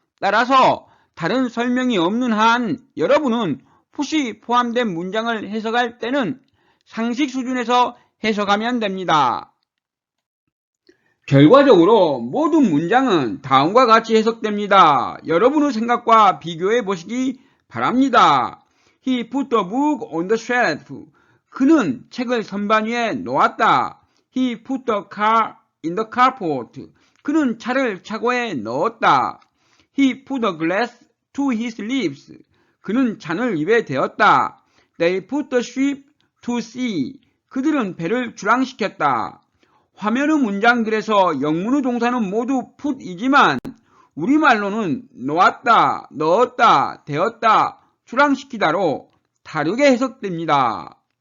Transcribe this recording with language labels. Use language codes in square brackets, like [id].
[ko] 따라서 다른 설명이 없는 한 여러분은 put이 포함된 문장을 해석할 때는 상식 수준에서 해석하면 됩니다. 결과적으로 모든 문장은 다음과 같이 해석됩니다. 여러분의 생각과 비교해 보시기 바랍니다. [en] He put the book on the shelf. [ko] 그는 책을 선반 위에 놓았다. [en] He put the car in the carport. [ko] 그는 차를 차고에 넣었다. [en] He put the glass to his lips. [ko] 그는 잔을 입에 대었다. [en] They put the ship to sea. [ko] 그들은 배를 출항시켰다. 화면의 문장들에서 영문의 동사는 모두 put이지만 우리말로는 놓았다, 넣었다, 대었다, 출항시키다로 다르게 해석됩니다.